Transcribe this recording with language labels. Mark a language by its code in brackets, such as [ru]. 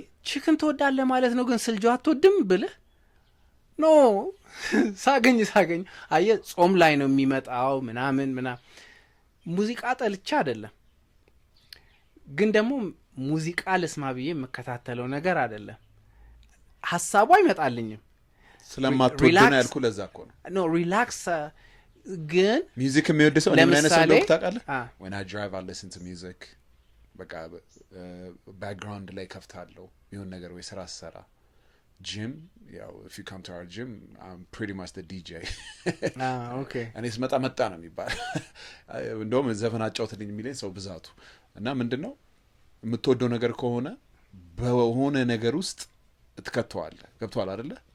[am] ቺክን ትወዳለህ ማለት ነው ግን ስልጆ አትወድም ብለህ ኖ ሳገኝ አየ ጾም ላይ ነው የሚመጣው ምናምን ሙዚቃ ጠልቻ አይደለም፣ ግን ደግሞ ሙዚቃ ልስማ ብዬ የምከታተለው ነገር አይደለም። ሀሳቡ አይመጣልኝም ስለማትወድ ነው ያልኩ። ለዛ እኮ ነው ኖ ሪላክስ። ግን ሚውዚክ የሚወድ ሰው ምን አይነት ሰው ነው ታውቃለህ? [en] when I drive I listen to music [am] በቃ ባክግራውንድ ላይ ከፍታለሁ የሆነ ነገር ወይ ስራ ሰራ ጂም ያው [en] if you come to our gym I'm pretty much the DJ okay [am] እኔ ስመጣ መጣ ነው የሚባል እንደውም ዘፈን አጫውትልኝ የሚለኝ ሰው ብዛቱ እና ምንድነው የምትወደው ነገር ከሆነ በሆነ ነገር ውስጥ ትከተዋለህ። ገብቶሃል አይደለ?